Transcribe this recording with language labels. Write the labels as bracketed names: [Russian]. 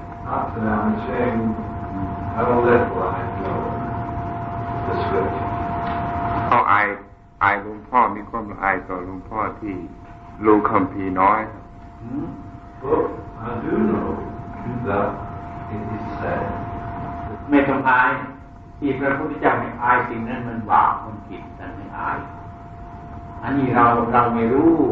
[English] After that, I'm ashamed how little I know the scripture. [Thai] เขาอายหลวงพ่อมีความละอายต่อหลวงพ่อที่รู้คัมภีร์น้อย [English] But I do know that it is said. [Thai] ไม่ต้องอายที่พระพุทธเจ้าไม่อายสิ่งนั้นมันบาปมันผิดแต่ไม่อายอันนี้เราไม่รู้